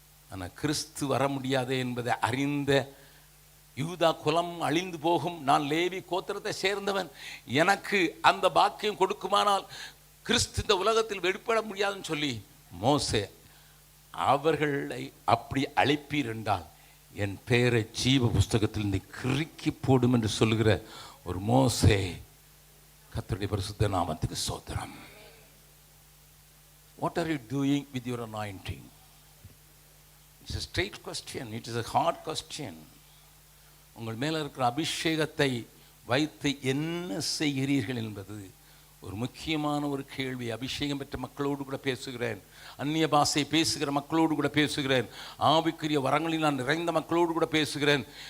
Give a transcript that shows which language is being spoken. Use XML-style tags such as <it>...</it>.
<ta>ஆனால் கிறிஸ்து வர முடியாது என்பதை அறிந்த யூதா குலம் அழிந்து போகும், நான் லேவி கோத்திரத்தை சேர்ந்தவன், எனக்கு அந்த பாக்கியம் கொடுக்குமானால் கிறிஸ்து இந்த உலகத்தில் வெளிப்பட முடியாதுன்னு சொல்லி மோசே அவர்களை அப்படி அழைப்பீர் என்றால் என் பெயரை ஜீவ புஸ்தகத்தில் நீ கிறுக்கி போடும் என்று சொல்லுகிற ஒரு மோசே, கர்த்தருடைய பரிசுத்த நாமத்துக்கு ஸ்தோத்திரம்.</ta> <en>What are you doing with your anointing? It's a straight question. It is a hard question.</en> <ta>உங்கள் மேலே இருக்கிற அபிஷேகத்தை வைத்து என்ன செய்கிறீர்கள் என்பது ஒரு முக்கியமான ஒரு கேள்வி. அபிஷேகம் பெற்ற மக்களோடு கூட பேசுகிறேன், அந்நிய பாஷை பேசுகிற மக்களோடு கூட பேசுகிறேன், ஆவிக்குரிய வரங்களில் நான் நிறைந்த மக்களோடு கூட பேசுகிறேன்.</ta>